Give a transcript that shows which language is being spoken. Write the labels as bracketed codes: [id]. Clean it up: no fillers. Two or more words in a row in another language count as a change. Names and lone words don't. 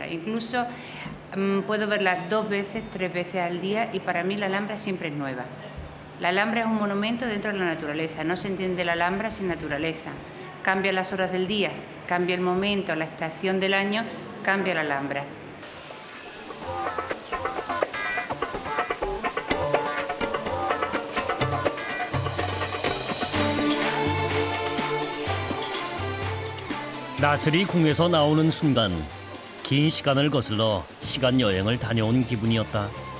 [es] Incluso puedo verla 2 veces, 3 veces al día y para mí la Alhambra siempre es nueva. La Alhambra es un monumento dentro de la naturaleza, no se entiende la Alhambra sin naturaleza. Cambia las horas del día, cambia el momento, la estación del año, cambia la Alhambra. [ko] 나스리 궁에서 나오는 순간 긴 시간을 거슬러 시간 여행을 다녀온 기분이었다.